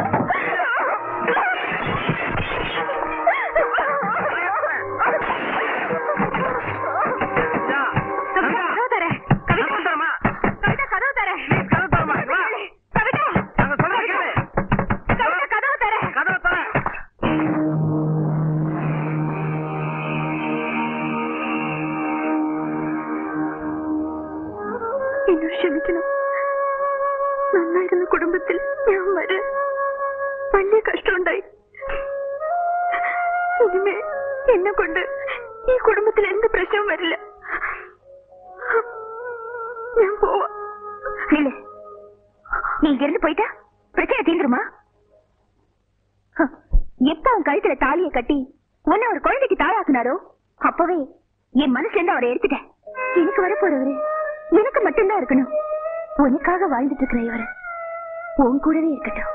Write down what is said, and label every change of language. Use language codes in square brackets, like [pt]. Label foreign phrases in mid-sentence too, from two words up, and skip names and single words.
[ta] கதவு தர. கவிதா தரமா. கவிதா கதவு தர. கதவு தரமா. கவிதா. நாங்க சொல்றத கேளு. கவிதா கதவு தர. கதவு தர. [ml] എന്നോട് ക്ഷമിക്കണം. നന്നായിരുന്ന കുടുംബത്തിൽ ഞാൻ വരെ വലിയ കഷ്ടമുണ്ടായി. ഇനിമേ എന്നെ കൊണ്ട് ഈ കുടുംബത്തിൽ എന്ത് പ്രശ്നവും വരില്ല. ഞാൻ പോവാ. [ta] இல்ல, நீ இங்க இருந்து போயிட்டா பிரச்சனை தீந்துருமா? எப்ப அவன் கழுத்துல தாலியை கட்டி உன்னை ஒரு குழந்தைக்கு தாளாக்குனாரோ அப்பவே என் மனசுல இருந்து அவரை எடுத்துட்டேன். எனக்கு வரப்போறவரு எனக்கு மட்டும்தான் இருக்கணும். உனக்காக வாழ்ந்துட்டு இருக்கிற இவரு உன் கூடவே இருக்கட்டும்.